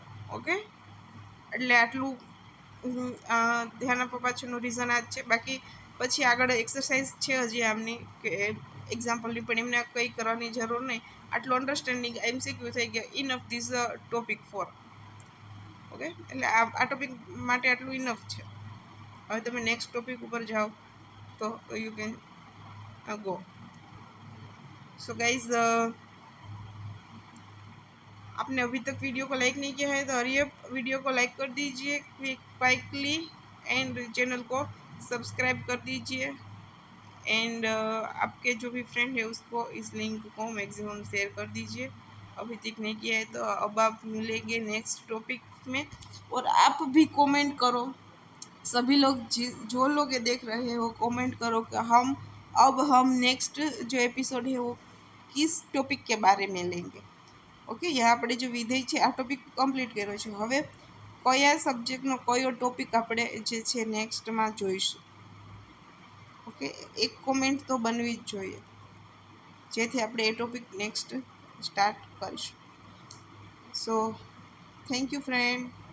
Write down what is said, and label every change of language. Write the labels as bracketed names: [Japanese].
[Gujarati] Okay, એટલે આટલું ધ્યાન આપવા પાછળનું રીઝન આ જ છે. બાકી પછી આગળ એક્સરસાઇઝ છે હજી આમની કે એક્ઝામ્પલની, પણ એમને કંઈ કરવાની જરૂર નહીં. આટલું અન્ડરસ્ટેન્ડિંગ MCQ થઈ ગયા enough this topic four. Okay, એટલે આ ટોપિક માટે આટલું ઇનફ છે. હવે તમે નેક્સ્ટ [Hindi] टॉपिक ऊपर जाओ तो [English] You can go. [Hindi] So guys, आपने अभी तक वीडियो को लाइक नहीं किया है तो हरी अप वीडियो को लाइक कर दीजिए क्विकली एंड चैनल को सब्सक्राइब कर दीजिए. एंड आपके जो भी फ्रेंड है उसको इस लिंक को मैक्सिमम शेयर कर दीजिए. अभी तक नहीं किया है तो अब आप मिलेंगे नेक्स्ट टॉपिक में. और आप भी कमेंट करो, सभी लोग जो लोग ये देख रहे हैं वो कमेंट करो कि हम नेक्स्ट जो एपिसोड है वो किस टॉपिक के बारे में लेंगे. ओके, यहाँ [Gujarati] આપણે जो વિધેય છે આ ટોપિક કમ્પ્લીટ કર્યો છે. હવે કયા સબ્જેક્ટનો કયો ટોપિક આપણે જે છે નેક્સ્ટમાં જોઈશું. ઓકે, એક કોમેન્ટ તો બનવી જ જોઈએ જેથી આપણે એ ટોપિક નેક્સ્ટ સ્ટાર્ટ કરીશું. So thank you friend.